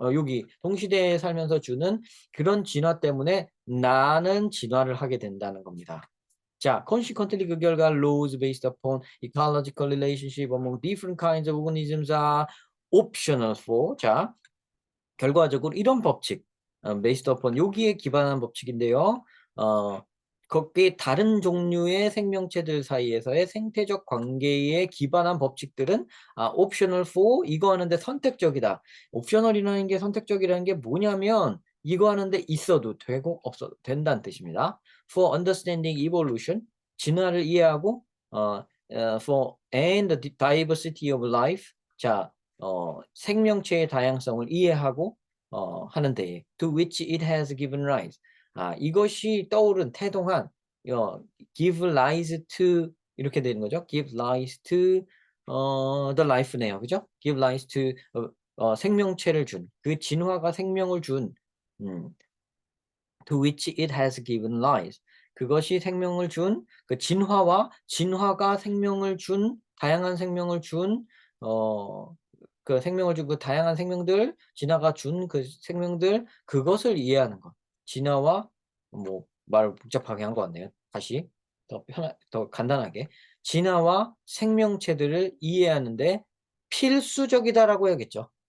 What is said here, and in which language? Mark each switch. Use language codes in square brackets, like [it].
[ko] 여기 동시대에 살면서 주는 그런 진화 때문에 나는 진화를 하게 된다는 겁니다. [en] 자, consequently 그 결과 laws based upon ecological relationship among different kinds of organisms are optional for [ko] 자, 결과적으로 이런 법칙, [en] based upon [ko] 여기에 기반한 법칙인데요. 거기에 다른 종류의 생명체들 사이에서의 생태적 관계에 기반한 법칙들은 [en] optional for [ko] 이거 하는데 선택적이다. 옵셔널이라는 게 선택적이라는 게 뭐냐면 이거 하는데 있어도 되고 없어도 된다는 뜻입니다. [en] For understanding evolution [ko] 진화를 이해하고 [en] for and the diversity of life [ko] 자 생명체의 다양성을 이해하고 하는 데에 [en] to which it has given rise. [ko] 이것이 떠오른 태동한 give rise to 이렇게 되는 거죠. [en] give rise to the life네요. [ko] 그죠? [en] give rise to [ko] 생명체를 준 그 진화가 생명을 준 [en] to which it has given rise. [ko] 그것이 생명을 준 그 진화가 생명을 준 다양한 생명을 준 그 생명을 준 그 다양한 생명들 진화가 준 그 생명들 그것을 이해하는 것. 진화와 뭐 말 복잡하게 한 것 같네요. 다시 더 간단하게 진화와 생명체들을 이해하는데 필수적이다라고 해야겠죠.